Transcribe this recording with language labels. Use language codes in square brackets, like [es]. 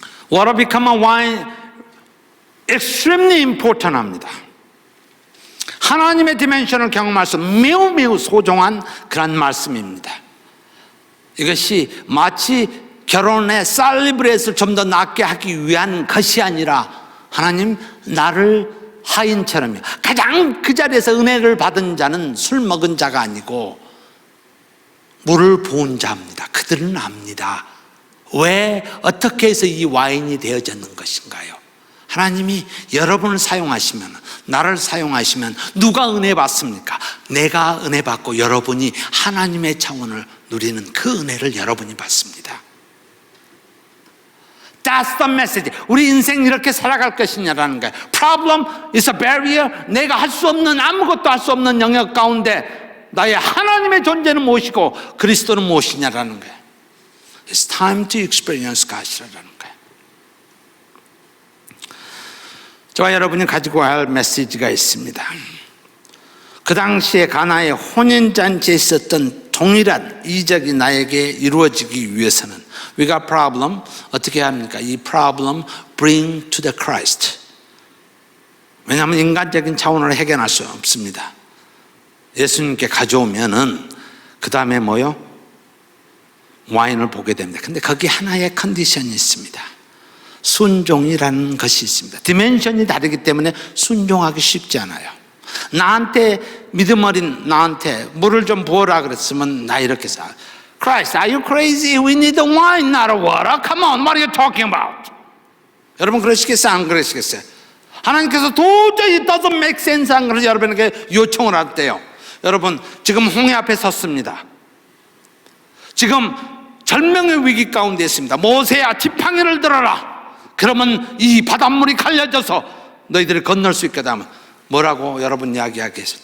[en] Water become a wine extremely important [ko] 합니다. 하나님의 디멘션을 경험할 수 매우 소중한 그런 말씀입니다. 이것이 마치 결혼의 살리브레이트를 좀 더 낫게 하기 위한 것이 아니라 하나님 나를 하인처럼요. 가장 그 자리에서 은혜를 받은 자는 술 먹은 자가 아니고 물을 부은 자입니다. 그들은 압니다. 왜 어떻게 해서 이 와인이 되어졌는 것인가요? 하나님이 여러분을 사용하시면, 나를 사용하시면 누가 은혜 받습니까? 내가 은혜 받고 여러분이 하나님의 차원을 누리는 그 은혜를 여러분이 받습니다. [en] That's the message. [ko] 우리 인생 이렇게 살아갈 것이냐라는 거예요. [en] Problem is a barrier. [ko] 내가 할 수 없는, 아무것도 할 수 없는 영역 가운데 나의 하나님의 존재는 무엇이고 그리스도는 무엇이냐라는 거예요. [en] It's time to experience God이라는 거예요. [ko] 저와 여러분이 가지고 할 메시지가 있습니다. 그 당시에 가나의 혼인잔치에 있었던 동일한 이적이 나에게 이루어지기 위해서는 [en] We got problem. [ko] 어떻게 합니까? 이 [en] problem bring to the Christ. [ko] 왜냐하면 인간적인 차원으로 해결할 수 없습니다. 예수님께 가져오면은 그 다음에 뭐요? 와인을 보게 됩니다. 근데 거기 하나의 컨디션이 있습니다. 순종이라는 것이 있습니다. 디멘션이 다르기 때문에 순종하기 쉽지 않아요. 나한테 믿음 어린 나한테 물을 좀 부어라 그랬으면 나 이렇게 사. [en] Christ, are you crazy? We need a wine, not a water. Come on, what are you talking about? [ko] 여러분 그러시겠어요? 안 그러시겠어요? 하나님께서 도저히 [en] it doesn't make sense [ko] 한 그래서 여러분에게 요청을 할때요. 여러분 지금 홍해 앞에 섰습니다. 지금 절명의 위기 가운데 있습니다. 모세야 지팡이를 들어라. 그러면 이 바닷물이 갈려져서 너희들이 건널 수 있게 되면 뭐라고 여러분 이야기하겠어요?